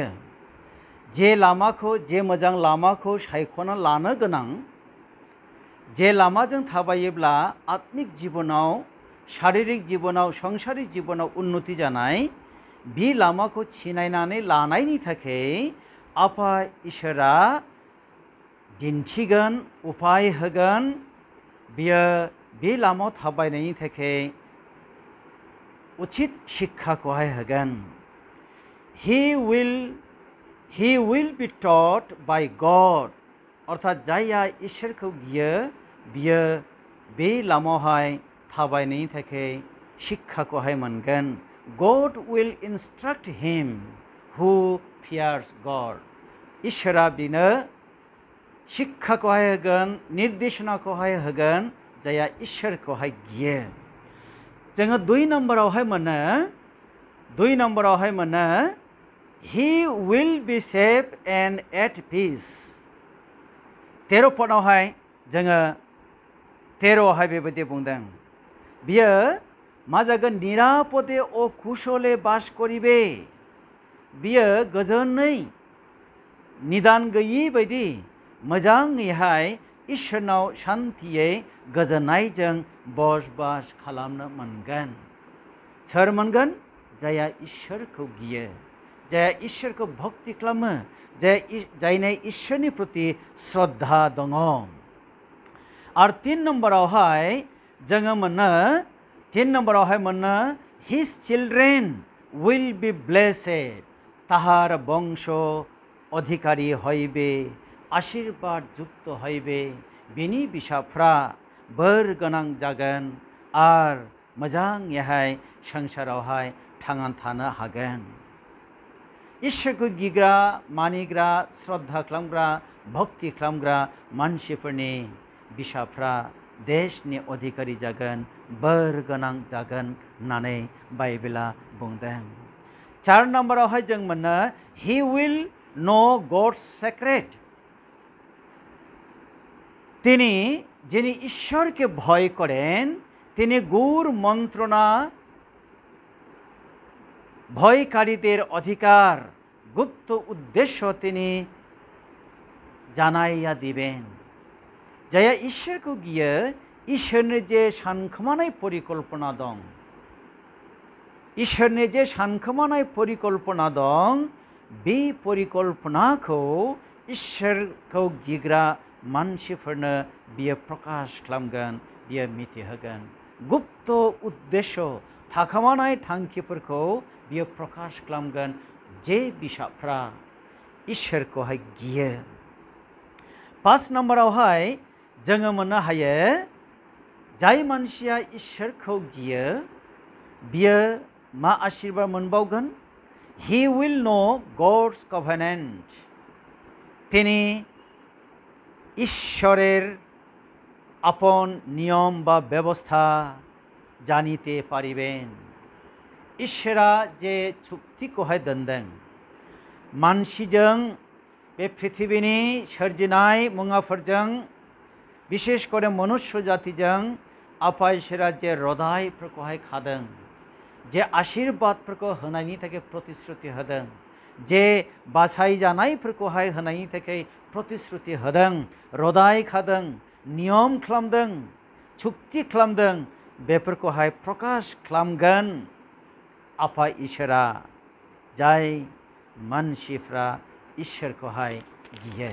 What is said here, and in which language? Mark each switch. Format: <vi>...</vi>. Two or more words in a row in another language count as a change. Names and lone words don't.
<brx>जे लामाखौ, जे मोजां लामाखौ सायख'ना लानो गोनां, जे लामाजों थाबायोब्ला आत्मिक जीवनाव, शारीरिक जीवनाव, संसारिक जीवनाव उन्नति जानाय, बे लामाखौ सिनायनानै लानायनि थाखाय आफा इसोरा दिन्थिगोन, उपाय होगोन। बियो बे लामायाव थाबायनायनि थाखाय उचित शिक्षाखौहाय होगोन।</brx> <en>He will be taught by God।</en> <brx>अर्थात जायहा ईश्वरखौ गियो बियो बे लामायावहाय थाबायनायनि थाखाय शिक्षाखौहाय मोनगोन।</brx> <en>God will instruct him who fears God।</en> <brx>ईश्वरा बिनो शिक्षाखौहाय होगोन, निर्देशनाखौहाय होगोन जायहा ईश्वरखौहाय गियो। जोङो 2 नम्बरावहाय मोनो</brx> <en>He will be safe and at peace।</en> <brx>13 पदआवहाय जोङो 13आवहाय बेबायदि बुंदों, बियो मा जागोन?</brx> <bn>নিরাপদে ও কুশলে বাস করিবে।</bn> <brx>बियो गोजोनै निदान गैयि बायदि मोजाङैहाय ईश्वरनाव शान्तियै गोजोननायजों बसबास खालामनो मोनगोन। सोर मोनगोन? जायहा ईश्वरखौ गियो, जायहा ईश्वरखौ भक्ति खालामो, जायनि ईश्वरनि प्रति श्रद्धा दङ। आरो 3 नम्बरावहाय जोङो मोनो</brx> <en>His children will be blessed।</en> <bn>তাহার বংশ অধিকারী হইবে, আশীর্বাদ যুক্ত হইবে,</bn> <brx>बिनि बिसाफ्रा बोर गोनां जागोन आर मोजाङैहाय संसारावहाय थांनानै थानो हागोन। ईश्वरखौ गिग्रा, मानिग्रा, श्रद्धा खालामग्रा, भक्ति खालामग्रा मानसिफोरनि बिसाफ्रा देशनि अधिकारी जागोन, बोर गोनां जागोन होननानै बाइबेला बुंदों। 4 नम्बरावहाय जों मोनो</brx> <en>He will know God's secret।</en> <bn>তিনি যিনি ঈশ্বরকে ভয় করেন তিনি গূঢ় মন্ত্রণা, ভয়কারীদের অধিকার, গুপ্ত উদ্দেশ্য তিনি জানাইয়া দিবেন।</bn> <brx>जायहा ईश्वरखौ गियो, ईश्वरनि जे सानखोमानाय परिकल्पना दं, ईश्वरनि जे सानखोमानाय परिकल्पना दं, बे परिकल्पनाखौ ईश्वरखौ गिग्रा मानसिफोरनो बियो प्रकाश खालामगोन, बियो मिथिहोगोन। गुप्त उद्देश्य थाखोमानाय थांखिफोरखौ बियो प्रकाश खालामगोन जे बिसाफ्रा इसोरखौहाय गियो। 5 नम्बरावहाय जोङो मोननो हायो जाय मानसिया इसोरखौ गियो बियो मा आशीर्बाद मोनबावगोन?</brx> <en>He will know God's covenant.</en> <bn>তিনি ঈশ্বরের আপন নিয়ম বা ব্যবস্থা জানিতে পারিবেন।</bn> <brx>इसोरा जे चुक्तिखौहाय दोनदों मानसिजों बे पृथिबीनि सोरजिनाय मुवाफोरजों</brx> <bn>বিশেষ করে</bn> <brx>मनुष्य जातिजों आफा इसोरा जे रदायफोरखौहाय खादों, जे आशीर्बादफोरखौ होनायनि थाखाय प्रतिश्रुति होदों, जे बासायजानायफोरखौहाय होनायनि थाखाय प्रतिश्रुति होदों, रदाय खादों, नियम खालामदों, चुक्ति खालामदों, बेफोरखौहाय प्रकाश खालामगोन आफा इसोरा जाय मानसिफ्रा इसोरखौहाय गियो।</brx>